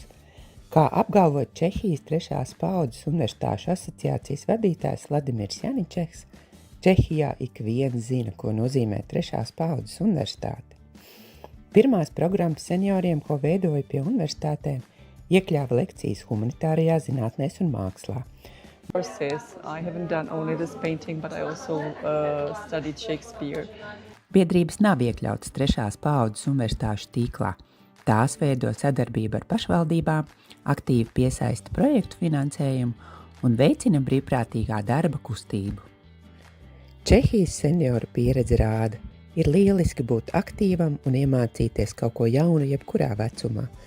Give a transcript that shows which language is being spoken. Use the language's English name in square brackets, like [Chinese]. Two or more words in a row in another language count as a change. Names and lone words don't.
[Latvian] Kā apgalvo Čehijas trešās paudzes universitāšu asociācijas vadītājs Vladimirs Janičeks, Čehijā ik viens zina, ko nozīmē trešās paudzes universitāte. Pirmās programmas senioriem, ko veidoja pie universitātēm, iekļāva lekcijas humanitārajā zinātnēs un mākslā. [English] I haven't done only this painting, but I also studied Shakespeare. [Latvian] Biedrības nav iekļautas trešās paudzes universitāšu tīklā. Tās veido sadarbību ar pašvaldībām, aktīvi piesaista projektu finansējumu un veicina brīvprātīgā darba kustību. Čehijas senioru pieredze rāda, ir lieliski būt aktīvam un iemācīties kaut ko jaunu jebkurā vecumā.